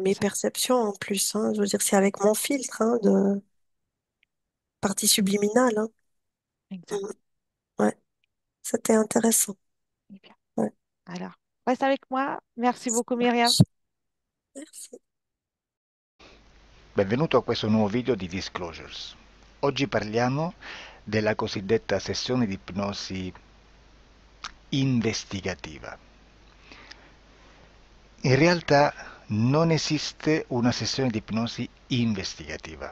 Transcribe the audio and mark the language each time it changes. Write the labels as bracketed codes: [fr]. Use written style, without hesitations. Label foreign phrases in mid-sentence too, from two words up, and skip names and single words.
[fr] C'est mes ça, perceptions en plus, hein, je veux dire, c'est avec mon filtre de partie subliminale. Hein. exact. Mm. Ouais, c'était intéressant. Eh bien. Ouais, Alors, reste avec moi. Merci ça beaucoup, Myriam. marche. Merci. [it] Benvenuto a questo nuovo video di Disclosures. Oggi parliamo della cosiddetta sessione di ipnosi investigativa. In realtà non esiste una sessione di ipnosi investigativa.